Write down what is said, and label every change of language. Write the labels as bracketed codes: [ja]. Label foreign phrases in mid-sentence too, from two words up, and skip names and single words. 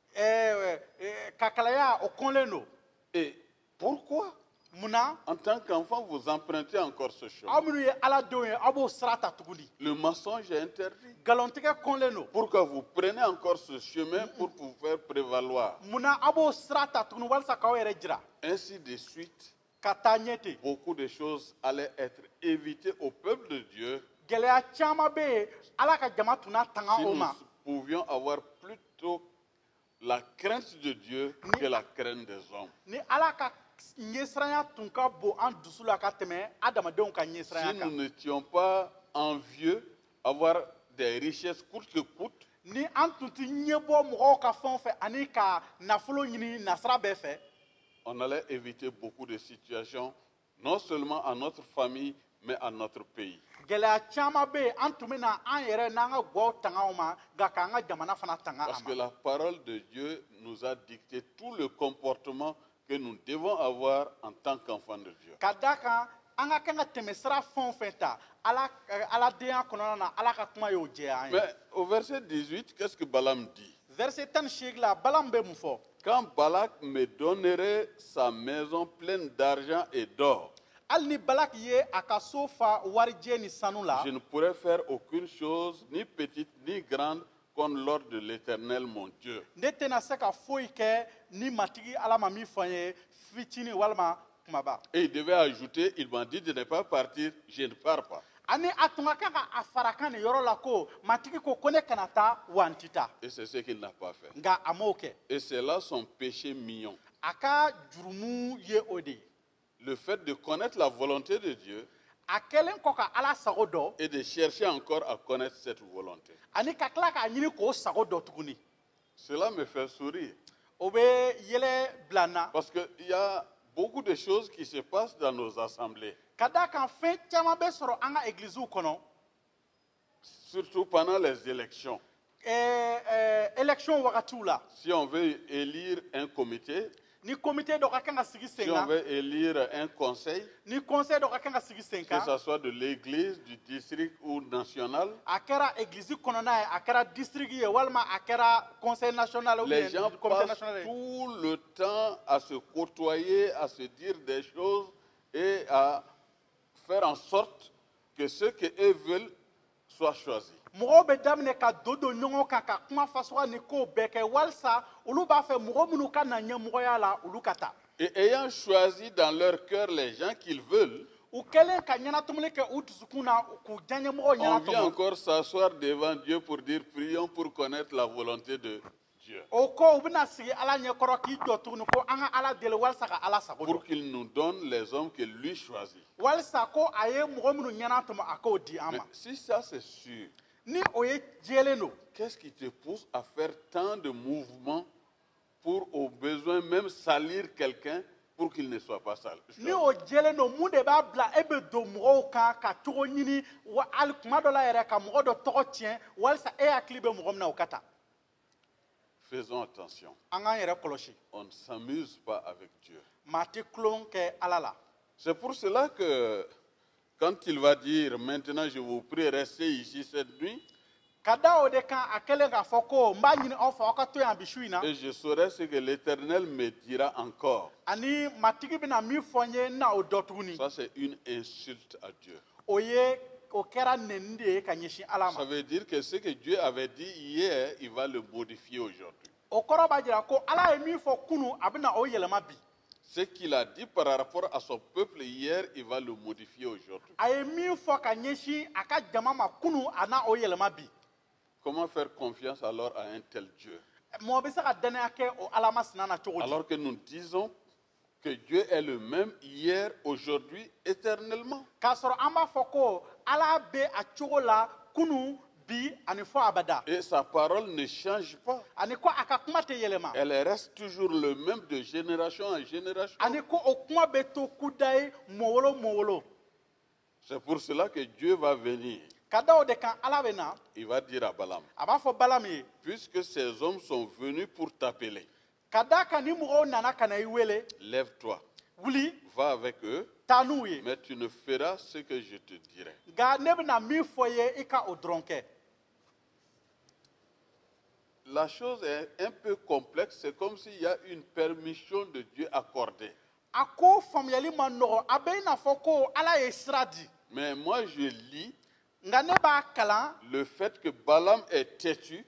[bm] ka kalaya o kɔnlen don [fr] Et pourquoi, [bm] munna [fr] en tant qu'enfant, vous empruntez encore ce chemin? [bm] aw minnu ye ala denw ye aw b'o sira ta tuguni [fr] Le mensonge est interdit. [bm] nkalontigɛ kɔnlen don [fr] Pourquoi vous prenez encore ce chemin pour vous faire prévaloir? [bm] munna aw b'o sira ta tuguni walisa k'aw yɛrɛ jira [fr] Ainsi de suite, [bm] ka taa ɲɛ ten [fr] beaucoup de choses allaient être évitées au peuple de Dieu [bm] gɛlɛya caman bɛ yen ala ka jama tun n'a tanga [fr] si [bm] o [fr] nous [bm] ma [fr] pouvions avoir plutôt la crainte de Dieu que la crainte des hommes. [bm] ni ala ka ɲɛsiranya tun ka bon an dusu la ka tɛmɛ adamadenw ka [fr] Si [bm] ɲɛsiranya [fr] nous [bm] kan [fr] n'étions pas envieux, avoir des richesses coûte que coûte, [bm] ni an tun tɛ ɲɛbɔ mɔgɔw ka fɛnw fɛ ani ka nafolo ɲini nasira bɛɛ fɛ [fr] on allait éviter beaucoup de situations, non seulement à notre famille, mais à notre pays. [bm] gɛlɛya caman bɛ yen an tun bɛ na an yɛrɛ n'an ka gɔw tanga o ma nka k'an ka jamana fana tanga a [fr] Parce que [bm] ma [fr] la parole de Dieu nous a dicté tout le comportement que que nous devons avoir en tant qu'enfants de Dieu. [bm] Ka da kan an ka kan ka tɛmɛ sira fɛn o fɛn ta aladenya kɔnɔna na ala ka kuma y'o jɛya an ye. [fr] Mais au verset 18, qu'est-ce que Balaam dit? [bm] Verset 18 la Balaam bɛ mun fɔ. [fr] Quand Balak me donnerait sa maison pleine d'argent et d'or, [bm] Hali ni Balak ye a ka so fa warijɛ ni sanu la, [fr] je ne pourrais faire aucune chose, ni petite ni grande, comme l'ordre de l'Éternel mon Dieu. [bm] ne tɛna se ka foyi kɛ ni matigi ala ma min fɔ n ye fitinin walima kumaba. [fr] Et il devait ajouter, il m'a dit de ne pas partir, je ne pars pas. [bm] Ani a tun ka kan ka a fara kan nin yɔrɔ la ko matigi ko ne kana taa wa n ti taa. [fr] Et c'est ce qu'il n'a pas fait. [bm] Nka a m'o kɛ. [fr] Et c'est là son péché mignon. [bm] A ka jurumu ye o de ye. [fr] Le fait de connaître la volonté de Dieu [bm] A kɛlen kɔ ka ala sago dɔn [fr] et de chercher encore à connaître cette volonté. [bm] ani ka tila k'a ɲini k'o sago dɔn tuguni. [fr] Cela me fait sourire. [bm] O bɛ yɛlɛ bila n na. [fr] Parce qu'il y a beaucoup de choses qui se passent dans nos assemblées. [bm] Ka d'a kan fɛn caman bɛ sɔrɔ an ka egiliziw kɔnɔ. [fr] Surtout pendant les élections. [bm] Élection wagatiw la. [fr] Si on veut élire un comité, [bm] Ni comité dɔ ka kan ka sigi sen [fr] si on [bm] kan. [fr] veut élire un conseil, [bm] Ni conseil dɔ ka kan ka sigi sen [fr] que [bm] kan. [fr] ce soit de l'église, du district ou national, [bm] A kɛra église kɔnɔna ye, a kɛra district ye, walima a kɛra [fr] conseil national ou les bien gens [bm] comité [fr] passent [bm] national ye. [fr] tout le temps à se côtoyer, à se dire des choses et à faire en sorte que ce qu'eux veulent soit choisi. [bm] Mɔgɔw bɛ daminɛ ka don ɲɔgɔn kan ka kuma fasuga ni kow bɛɛ kɛ walisa olu b'a fɛ mɔgɔ minnu ka na ɲɛmɔgɔya la olu ka taa. [fr] Et ayant choisi dans leur cœur les gens qu'ils veulent, [bm] U kɛlen ka ɲɛnatomili kɛ u dusukun na k'u diya ɲɛmɔgɔ [fr] on vient [bm] ɲɛnatɔmɔ. [fr] encore s'asseoir devant Dieu pour dire prions pour connaître la volonté de Dieu. [bm] O ko u bɛna sigi ala ɲɛkɔrɔ k'i jɔ tuguni ko an ka ala deli walisa ka ala sago [fr] Pour [bm] dɔn. [fr] qu'il nous donne les hommes que lui choisit. [bm] Walisa ko a ye mɔgɔ minnu ɲɛnatɔmɔ a k'o di an [fr] Mais [bm] ma. [fr] si ça c'est sûr, [bm] Ni o ye jɛlen don. [fr] qu'est-ce qui te pousse à faire tant de mouvements pour au besoin même salir quelqu'un pour qu'il ne soit pas sale? [bm] Ni o jɛlen don mun de b'a bila e bɛ don mɔgɔw kan ka cogo ɲini wa hali kuma dɔ la yɛrɛ ka mɔgɔ dɔ tɔgɔ tiɲɛ walisa e hakili bɛ mɔgɔ min na o ka taa. [fr] Faisons attention. [bm] An k'an yɛrɛ kɔlɔsi. [fr] On ne s'amuse pas avec Dieu. [bm] Maa tɛ tulon kɛ ala la. [fr] C'est pour cela que quand il va dire maintenant je vous prie restez ici cette nuit [bm] Ka da o de kan a kɛlen k'a fɔ ko n b'a ɲini aw fɛ aw ka to yan bi su in na. [fr] et je saurai ce que l'Éternel me dira encore. [bm] Ani matigi bɛna min fɔ n ye n na o dɔ tuguni. [fr] Ça c'est une insulte à Dieu. [bm] O kɛra nɛni de ye ka ɲɛsin ala [fr] Ça [bm] ma. [fr] veut dire que ce que Dieu avait dit hier, il va le modifier aujourd'hui. [bm] O kɔrɔ b'a jira ko ala ye min fɔ kunun a bɛna o yɛlɛma bi. [fr] Ce qu'il a dit par rapport à son peuple hier, il va le modifier aujourd'hui. [bm] A ye min fɔ ka ɲɛsin a ka jama ma kunun a na o yɛlɛma bi. [fr] Comment faire confiance alors à un tel Dieu? [bm] Mɔgɔ bɛ se ka danaya kɛ o ala masina na cogo di. [fr] Alors que nous disons que Dieu est le même hier, aujourd'hui, éternellement. [bm] K'a sɔrɔ an b'a fɔ ko ala bɛ a cogo la kunun bi ani fɔ abada. [fr] Et sa parole ne change pas. [bm] Ani ko a ka kuma tɛ yɛlɛma. [fr] Elle reste toujours le même de génération en génération. [bm] Ani ko o kuma bɛ to kuda ye mɔwolo mɔwolo. [fr] C'est pour cela que Dieu va venir. [bm] Ka da o de kan ala bɛ na [fr] Il va dire à Balaam, [bm] a b'a fɔ Balaam ye. [fr] puisque ces hommes sont venus pour t'appeler, [bm] Ka da kan ni mɔgɔw nana ka na i wele [fr] lève-toi, [bm] wuli [fr] va avec eux, [bm] taa n'u ye. [fr] mais tu ne feras ce que je te dirai. [bm] Nka ne bɛna min fɔ i ye i ka o dɔrɔn kɛ. [fr] La chose est un peu complexe, c'est comme s'il y a une permission de Dieu accordée. [bm] A ko faamuyali ma nɔgɔ a bɛ i n'a fɔ ko ala ye sira di. [fr] Mais moi je lis [bm] Nka ne b'a kalan [fr] le fait que Balaam est têtu